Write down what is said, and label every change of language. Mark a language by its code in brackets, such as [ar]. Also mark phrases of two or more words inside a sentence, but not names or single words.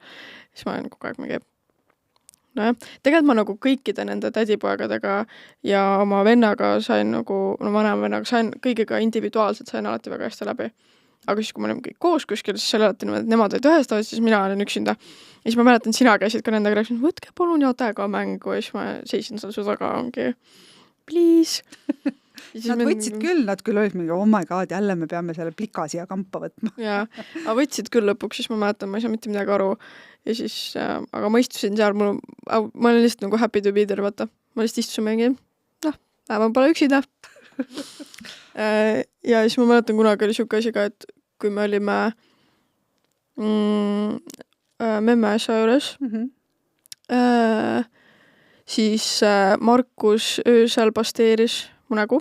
[et] Siis ma olin kogu aeg mingi tegelikult ma nagu kõikide nende tädipoegadega ja oma vennaga sain nagu, vanema vennaga sain kõigiga individuaalselt, sain alati väga hästi läbi. Aga siis, kui me olime kõik koos kuskil, siis oli alati niimoodi, et nemad olid ühes toas, siis mina olin üksinda. Ja siis ma mäletan, sina käisid ka nendega, rääkisin, võtke palun jatega mängu ja siis ma seisin seal su taga, ongi please. Nad võtsid küll, nad küll olid mingi, [en] oh my god, [et] jälle me peame selle plika siia kampa võtma. Jaa, aga võtsid küll lõpuks, siis ma mäletan, ma ei saa mitte midagi aru. Ja siis, aga ma istusin seal, ma olin lihtsalt nagu [en] happy to be there, [et] vaata. Ma lihtsalt istusin mingi, ma pole üksida. Ja siis ma mäletan, kunagi oli siuke asi ka, et kui me olime Memmeesa juures, siis Markus öösel pasteeris mu nägu.